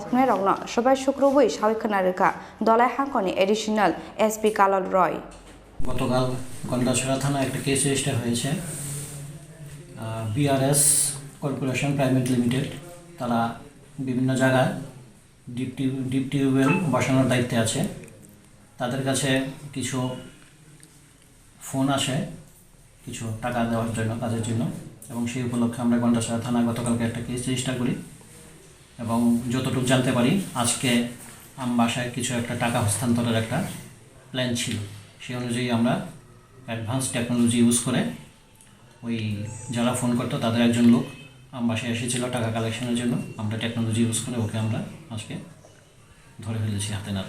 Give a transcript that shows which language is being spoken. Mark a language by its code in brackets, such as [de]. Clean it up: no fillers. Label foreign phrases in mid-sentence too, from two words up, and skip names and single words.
[trp] Twinairokno, Shobai Shukrubi, Shawikhanarika, Dolai Hankoni, Additional, SP Kalol Roy. [bn] গতকাল গন্ডাছড়া থানা একটা [en] case register [bn] হয়েছে বিআরএস কর্পোরেশন প্রাইভেট লিমিটেড তারা বিভিন্ন জায়গায় [en] deep tubewell [bn] বসানোর দায়িত্বে আছে তাদের কাছে কিছু ফোন আসে কিছু টাকা দেওয়ার জন্য কাজের জন্য এবং সেই উপলক্ষে আমরা গন্ডাছড়া থানা গতকালকে একটা [en] case register [bn] করি এবং যতটুকু জানতে পারি আজকে বাসায় কিছু একটা টাকা হস্তান্তরের একটা প্ল্যান ছিল সেই অনুযায়ী আমরা [en] advance technology use [bn] করে ওই যারা ফোন করতো তাদের একজন লোক বাসায় এসেছিল টাকা কালেকশনের জন্য আমরা [en] technology use [bn] করে ওকে আমরা আজকে ধরে ফেলেছি হাতে নাতে